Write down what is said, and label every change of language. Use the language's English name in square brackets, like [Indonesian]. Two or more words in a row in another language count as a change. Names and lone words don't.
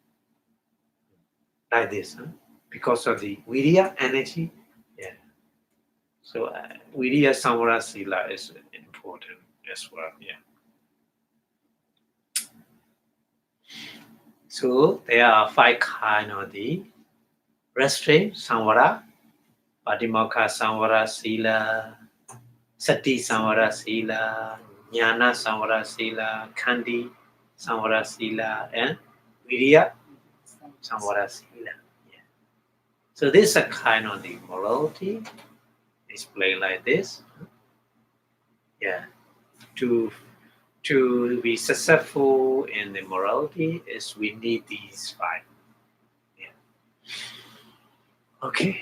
[English] Like this, because of the Viriya energy. Yeah. So [Pali] Viriya Samvara Sila [English] is important as well. Yeah. So there are 5 kinds of the restraint, [Pali] Samvara, Patimokkha Samvara Sila, Sati Samvara Sila, Jnana Samvara Sila, Khandi Samvara Sila, and Viriya Samvara Sila. [English] Yeah. So this is a kind of the morality explained like this. Yeah. To be successful in the morality is we need these 5. Yeah. Okay.